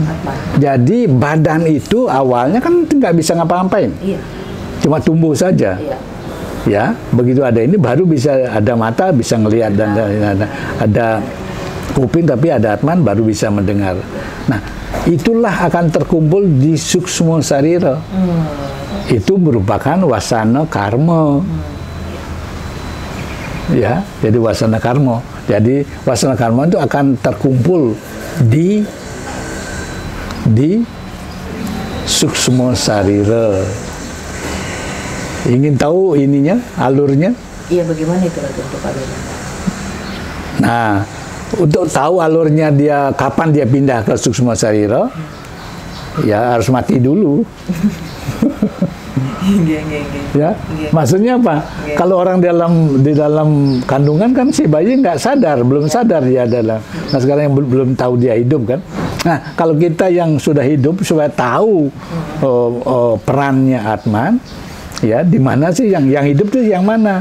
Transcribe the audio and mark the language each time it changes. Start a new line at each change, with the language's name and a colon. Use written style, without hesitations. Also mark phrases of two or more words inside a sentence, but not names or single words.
Indonesian: Jadi badan itu awalnya kan nggak bisa ngapa-ngapain, cuma tumbuh saja. Ya, begitu ada ini baru bisa ada mata, bisa ngelihat, dan ada kuping, tapi ada Atman baru bisa mendengar. Nah, itulah akan terkumpul di suksma sarira. Itu merupakan wasana karma. Ya, jadi wasana karma. Jadi wasana karma itu akan terkumpul di suksma sarira. Ingin tahu ininya, alurnya? Iya, bagaimana itu untuk alurnya? Nah, untuk tahu alurnya dia kapan dia pindah ke suksma sarira, ya harus mati dulu. Ya, maksudnya apa? Kalau orang di dalam kandungan kan si bayi nggak sadar, belum sadar dia adalah. Nah, sekarang yang belum tahu dia hidup kan. Nah, kalau kita yang sudah hidup supaya tahu perannya Atman, ya, di mana sih yang hidup itu yang mana?